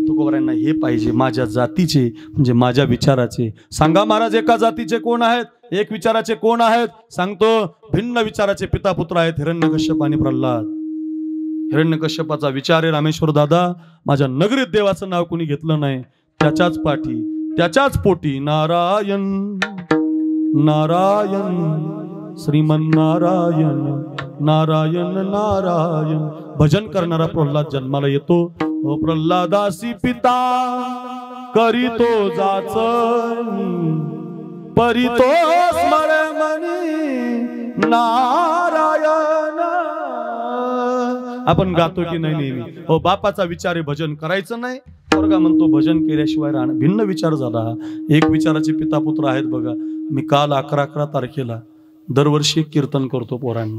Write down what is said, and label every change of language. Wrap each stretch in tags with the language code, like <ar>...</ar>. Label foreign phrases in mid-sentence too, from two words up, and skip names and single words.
<mr>तुकोबारायांना हे पाहिजे, माझ्या जातीचे म्हणजे माझ्या विचाराचे. सांगा महाराज, एका जातीचे कोण आहेत, एक विचाराचे कोण आहेत? सांगतो, भिन्न विचाराचे पिता पुत्र आहेत, हिरण्यकश्यप आणि प्रल्हाद. हिरण्यकश्यपाचा विचार आहे, रामेश्वर दादा माझ्या नगरीत देवाचं नाव कोणी घेतलं नाही, त्याच्याच पाठी त्याच्याच पोटी नारायण नारायण श्रीमन नारायण नारायण नारायण. भजन करणारा प्रल्हाद जन्माला येतो. ओ प्रल्हादासी पिता करीतो जाचणी, परितो स्मरे मनी नारायण. आपण गातो की नाही नेहमी? हो, बापाचा विचार आहे, भजन करायचं नाही. पोरगा म्हणतो भजन केल्याशिवाय राहणं. भिन्न विचार झाला. एक विचाराचे पिता पुत्र आहेत बघा. मी काल 11 तारखेला दरवर्षी एक कीर्तन करतो पोरांनो.</mr>